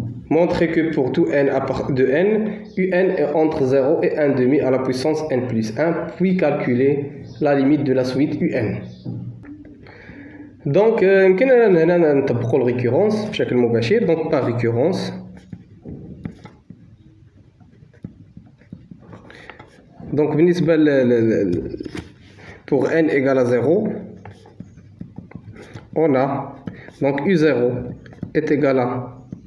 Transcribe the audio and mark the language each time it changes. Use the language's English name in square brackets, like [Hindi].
[French] Montrer que pour tout n à part de n, un est entre 0 et 1,5 à la puissance n plus 1, puis calculer la limite de la suite un. [Arabic] Donc, يمكن هنا نطبقوا الريكورونس بشكل مباشر. [French] Donc par récurrence, donc [Arabic] بالنسبة [French] pour n égale à 0, on a donc u0 est égal à